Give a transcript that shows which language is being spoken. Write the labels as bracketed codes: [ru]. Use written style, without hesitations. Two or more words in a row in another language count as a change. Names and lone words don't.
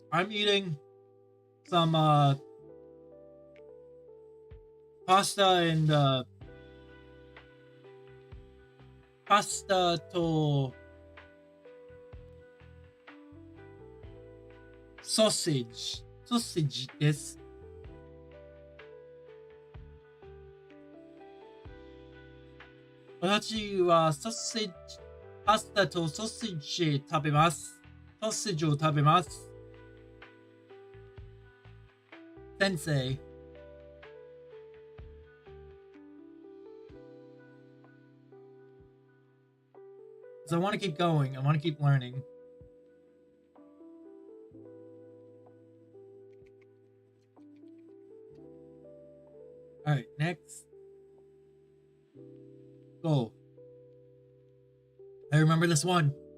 [en] I'm eating some pasta and pasta to sausage. [ja] ソーセージです。私はソーセージパスタとソーセージ食べます。ソーセージを食べます。 [en] 先生。So I want to keep going. I want to keep learning. Alright, next. Go. I remember this one.